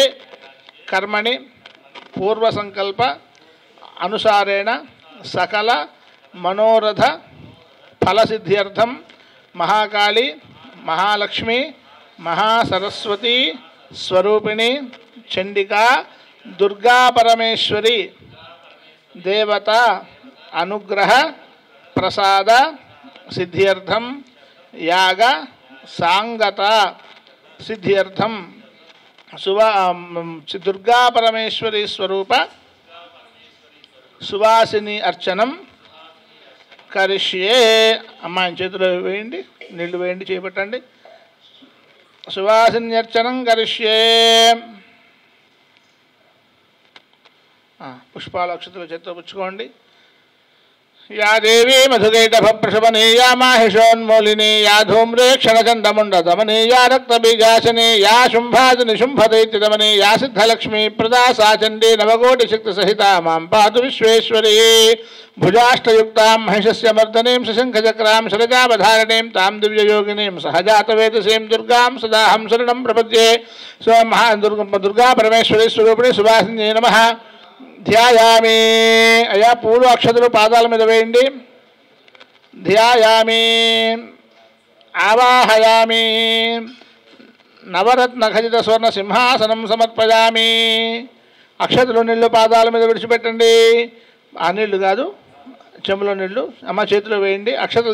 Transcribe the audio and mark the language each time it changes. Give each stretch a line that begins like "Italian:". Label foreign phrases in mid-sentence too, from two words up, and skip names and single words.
Sanskrit: कर्मणि पूर्व संकल्प अनुसारेण सकल मनोरथ फलसिद्ध्यर्थं महाकाली महालक्ष्मी महासरस्वती स्वरूपिणी चंडिका दुर्गा परमेश्वरी देवता अनुग्रह प्रसाद सिद्ध्यर्थं याग सांगत सिद्ध्यर्थं दुर्गा परमेश्वरी स्वरूप सुवासिनी अर्चनम करिष्ये
Telugu: అమ్మా చేతులు వేయండి నీళ్లు వేయండి చేపట్టండి
Sanskrit: సువాసిని అర్చనం కరిష్యే
Telugu: పుష్పాల అక్షతలు చేతిలో పుచ్చుకోండి
Sanskrit: या देवी मधुकैटभप्रशमने या माहिषोन्मूलिनी या धूम्रे क्षणचन्दमुण्डदमने या रक्तबीजासने या शुम्भादिनिशुम्भदैत्यदमने या सिद्धलक्ष्मी प्रदा सा चण्डी नवकोटिशक्तिसहिता मां पातु विश्वेश्वरी भुजाष्टयुक्तां महिषस्य मर्दनीं शशङ्खचक्रां शरजावधारणीं तां दिव्ययोगिनीं सहजातवेदसीं दुर्गां सदाहं शरणं प्रपद्ये दुर्गा परमेश्वरी स्वरूपिणी सुवासिन्यै नमः ध्यायामि अया पूर्व
Telugu: అక్షతులు పాదాల మీద వేయండి
Sanskrit: ధ్యాయామి ఆవాహయామి నవరత్న ఖచిత స్వర్ణ సింహాసనం సమర్పయామి
Telugu: అక్షతలు నీళ్లు పాదాల మీద విడిచిపెట్టండి ఆ నీళ్లు కాదు చెంబులో నీళ్లు అమ్మ చేతిలో వేయండి అక్షతలు